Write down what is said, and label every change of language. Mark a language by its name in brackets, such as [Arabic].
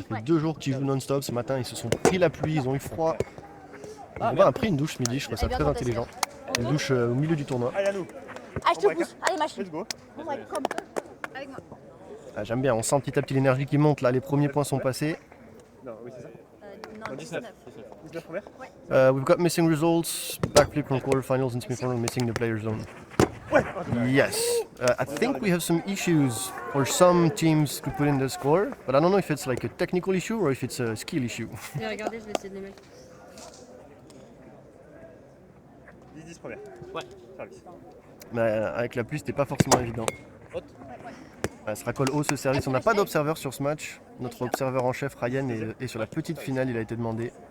[French] ça fait 2 jours qu'ils jouent non-stop. Ce matin, ils se sont pris la pluie, ils ont eu froid. Robin a pris une douche ce midi, je trouve ça très intelligent. Une douche au milieu du tournoi. Allez, à nous. Ah, je te pousse. Allez, machine. [English] Let's go. [French] Bon, ouais, comme. Avec moi. Ah, j'aime bien, on sent petit à petit l'énergie qui monte. Là, les premiers points sont passés. Non, oui, c'est ça. Non, 19. 19 première. [English] We've got missing results. Backflip from quarterfinals in semi-final, missing the player zone. Yes. I think we have some issues for some teams to put in the score, but I don't know if it's like a technical issue or if it's a skill issue. [French] Regardez, je vais essayer de les mettre. 10 première. Ouais. Service. Mais avec la pluie, c'était pas forcément évident. Ça racole haut ce service. On n'a pas d'observeur sur ce match. Notre observeur en chef, Ryan, est sur la petite finale. Il a été demandé.